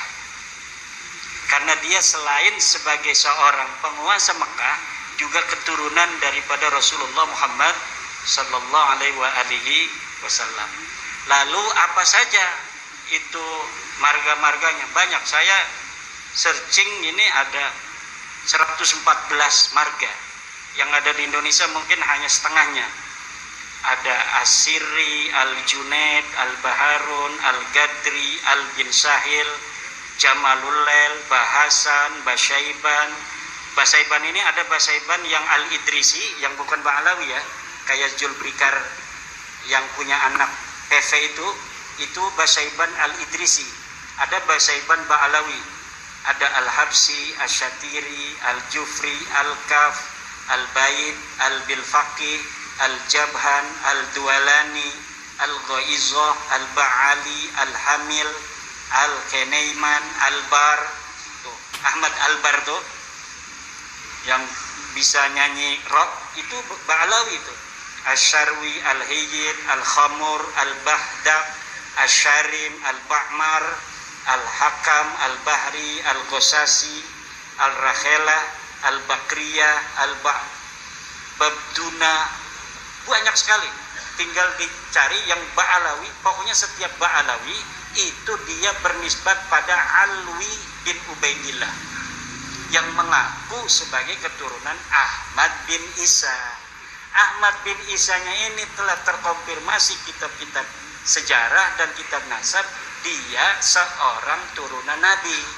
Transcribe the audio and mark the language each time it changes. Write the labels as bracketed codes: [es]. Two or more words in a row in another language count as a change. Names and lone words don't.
[id] Karena dia selain sebagai seorang penguasa Mekah, juga keturunan daripada Rasulullah Muhammad [ar] صلى الله عليه وسلم. [id] Lalu apa saja itu marga-marganya? Banyak. Saya searching ini ada 114 marga. Yang ada di Indonesia mungkin hanya setengahnya. Ada Asiri, Al-Junaid, Al-Baharun, Al-Gadri, Al-Bin Sahil, Jamalulail, Bahasan, Basaiban. Basaiban ini ada Basaiban yang Al-Idrisi, yang bukan Ba'alawi ya, kayak Julbrikar yang punya anak PV itu Basaiban Al-Idrisi. Ada Basaiban Ba'alawi, ada Al-Habsi, Asyatiri, Al-Jufri, Al-Kaf, Al-Baid, Al-Bilfaqih, Al-Jabhan, Al-Dualani, Al-Ghaizah, Al-Ba'ali, Al-Hamil, Al-Kenaiman, Al-Bar. Tuh, Ahmad Al-Bar tuh yang bisa nyanyi rock itu Ba'alawi itu. Asy-Syarwi, Al-Hijr, Al-Khamur, Al-Bahdaq, Asy-Syarim, Al-Ba'mar, Al-Hakam, Al-Bahri, Al-Ghosasi, Al-Rakhelah, Al-Bakriyah, Al-Babduna, banyak sekali. Tinggal dicari yang Ba'alawi. Pokoknya setiap Ba'alawi itu dia bernisbat pada Alwi bin Ubaidillah yang mengaku sebagai keturunan Ahmad bin Isa. Ahmad bin Isanya ini telah terkonfirmasi kitab-kitab sejarah dan kitab nasab, dia seorang turunan Nabi.